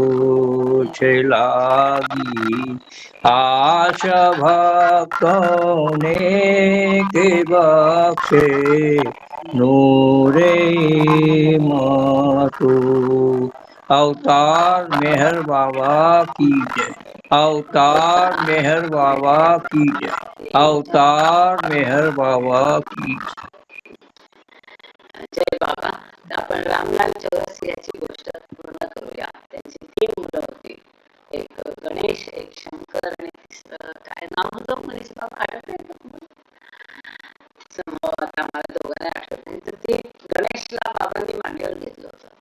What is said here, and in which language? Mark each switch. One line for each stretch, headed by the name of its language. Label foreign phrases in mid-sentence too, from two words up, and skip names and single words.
Hindi: लागी आश भक्तों ने के बख्शे नूरे मातु अवतार मेहर बाबा की जय. अवतार मेहर बाबा की जय. अवतार मेहर बाबा की जय बाबा.
Marathi: आपण रामलाल चौरसियाची गोष्ट पूर्ण करूया. त्यांची 3 मुलं होती. एक गणेश, एक शंकर आणि तिसरं काय नाव होतं मनीष बाबा आठवत नाही का तुम्हाला? आता मला दोघांना आठवत नाही. तर ती गणेशला बाबांनी मांडीवर घेतलं होतं.